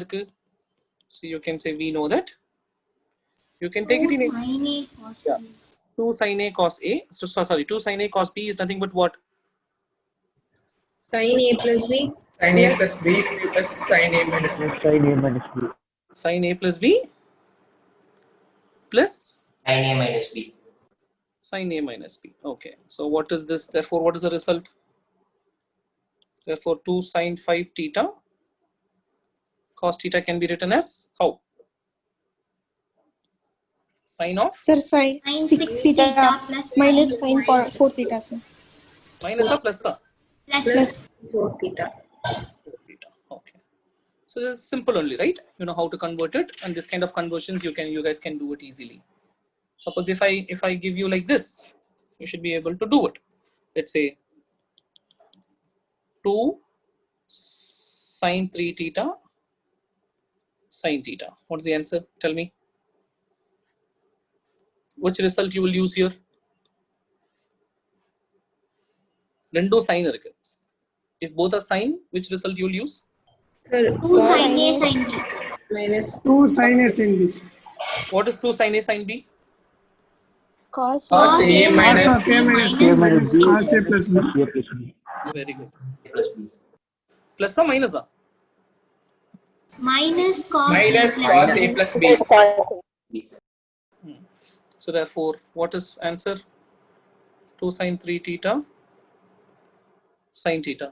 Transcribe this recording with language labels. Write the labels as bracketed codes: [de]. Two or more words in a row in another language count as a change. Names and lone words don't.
[en] So you can say we know that. You can take it in Sin A cos yeah. B. 2 sin A cos A. So, sorry, 2 sin A cos B is nothing but what? Sin A plus B. Sin A plus B plus sin A minus B. Sin A minus B. Sin A plus B plus Sin A minus B. sin A minus B. Okay. So what is this? Therefore, what is the result? Therefore, 2 sin 5 theta cos theta can be written as how? Sin of? Sir, sin Sin 6 6 theta theta plus minus sin sin 4 theta, sir. Minus or plus? plus 4 theta. Okay. So this is simple only, right? You know how to convert it, and this kind of conversions you guys can do it easily. Suppose if I give you like this, you should be able to do it. Let's say 2 sin 3 theta sin theta. What's the answer? Tell me. Which result you will use here? [ta] ரெண்டு sign இருக்கு. [en] If both are sine, which result you will use? Sir, 2 sin A sin B. minus 2 sin A sin B. What is 2 sin A sin B? cos Cos A minus Cos B A minus minus B. Cos A plus B. Very good. Plus B. Plus or minus? minus cos Minus A cos plus A B. plus B. So therefore, what is answer? 2 sin 3 theta sin theta.